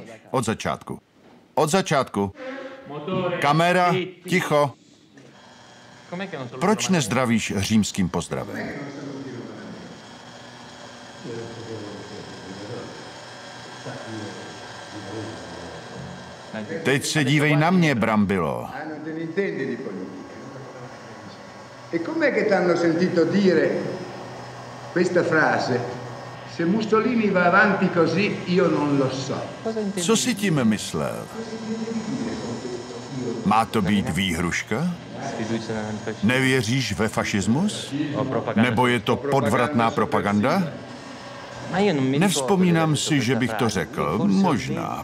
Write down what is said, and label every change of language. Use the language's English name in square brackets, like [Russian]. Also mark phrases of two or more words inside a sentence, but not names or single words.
[Czech] Od začátku. Od začátku. Kamera, ticho. Proč nezdravíš římským pozdravem? Teď se dívej na mě, Brambilo. [Italian] E com'è che t'hanno sentito dire questa frase? Se Mussolini va avanti così, io non lo so. [Czech] Co si tím myslel? Má to být výhruška? Nevěříš ve fašismus? Nebo je to podvratná propaganda? Nevzpomínám si, že bych to řekl. Možná.